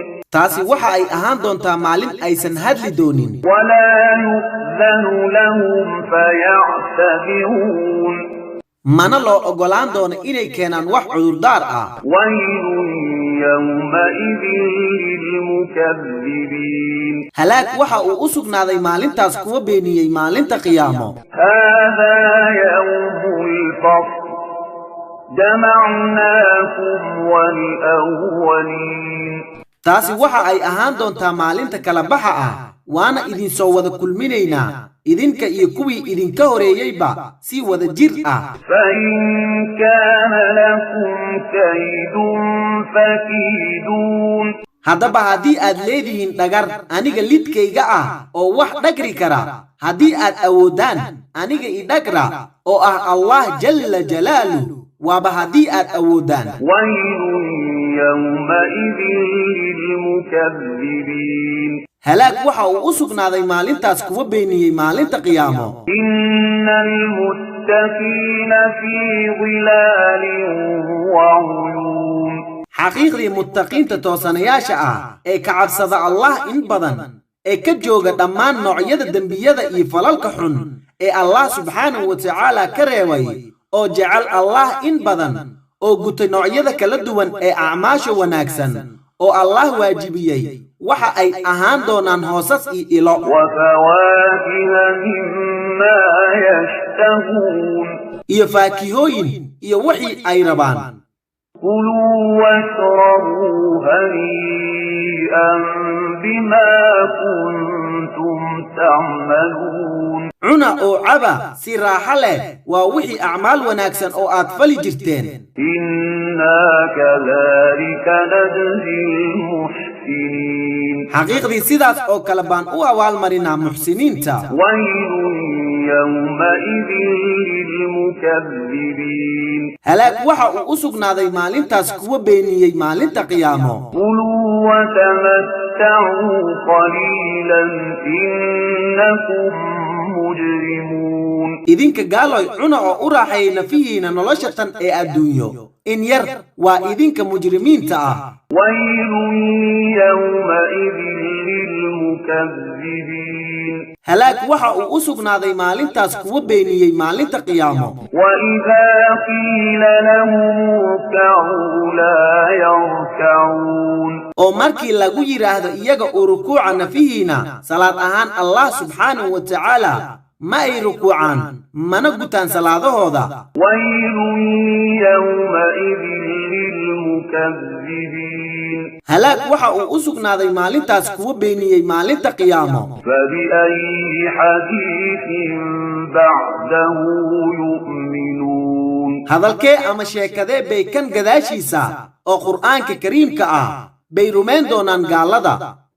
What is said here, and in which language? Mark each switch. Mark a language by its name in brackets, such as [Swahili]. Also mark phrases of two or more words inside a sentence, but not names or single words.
[Somali] taasi waxa ay ahaan doontaa maalin aysan hadli doonin [Arabic] ولا يؤذن لهم فيعتذرون [Somali] mana loo ogolaan doono inay keenaan wax cudurdaar ah [Arabic] ويل يومئذ للمكذبين [Somali] halaag waxa uu u sugnaaday maalintaas kuwa beeniyey maalinta qiyaamo [Arabic] هذا يوم الفصل جمعناكم والأولين [Somali] taasi waxa ay ahaan doontaa maalinta kala baxa ah waana idin soo wada kulminaynaa idinka iyo kuwii idinka horeeyeyba si wada jir ah [Arabic] فإن كان لكم كيد فكيدون [Somali] haddaba haddii aad leedihiin dhagar aniga lidkayga ah oo wax dhagri kara haddii aad awoodaan aniga i dhagra oo ah [Arabic] الله جل جلاله [Somali] waaba haddii aad awoodaan [Arabic] ويل يومئذ للمكذبين [Somali] halaag waxa uu u sugnaaday maalintaas kuwa beeniyey maalinta qiyaamo [Arabic] إن المتقين في ظلال وعيون [Somali] xaqiiqdii muttaqiinta toosanayaasha ah ee ka cabsada allah in badan ee ka jooga dhammaan noocyada dembiyada iyo falalka xun ee [Arabic] الله سبحانه وتعالى [Somali] ka reebay oo jecel allah in badan oo gutay noocyada kala duwan ee acmaasha wanaagsan oo allah waajibiyey waxa ay ahaan doonaan hoosas iyo ilo [Arabic] وفواكه مما يشتهون [Somali] iyo faakihooyin iyo wixii ay rabaan [Arabic] كلوا واشربوا هنيئا بما كنتم تعملون [Somali] cuna oo caba si raaxo leh waa wixii acmaal wanaagsan oo aad fali jirteen [Arabic] إنا كذلك نجزي المحسنين [Somali] xaqiiqdii sidaas oo kale baan u abaalmarinaa muxsiniinta [Arabic] ويل يومئذ للمكذبين [Somali] halaag waxa uu u sugnaaday maalintaas kuwa beeniyey maalinta qiyaamo [Arabic] كلوا وتمتعوا قليلا إنكم مجرمون [Somali] idinka gaaloy cuna oo u raaxeeyey nafihiina nolosha tan ee adduunyo in yar waa idinka mujrimiinta ah [Arabic] ويل يومئذ للمكذبين [Somali] halaag waxa uu u sugnaaday maalintaas kuwa beeniyey maalinta qiyaamo [Arabic] وإذا قيل لهم اركعوا لا يركعون [Somali] oo markii lagu yiraahdo iyaga u rukuuca nafihiina salaad ahaan [Arabic] الله سبحانه وتعالى [Somali] ma ay rukuucaan mana gutaan salaadahooda [Arabic] ويل يومئذ للمكذبين [Somali] halaag waxa uu u sugnaaday maalintaas kuwa beeniyey maalinta qiyaamo [Arabic] فبأي حديث بعده يؤمنون [Somali] hadalkee ama sheekadee bay kan gadaashiisa oo qur'aanka kariimka ah bay rumayn doonaan gaalada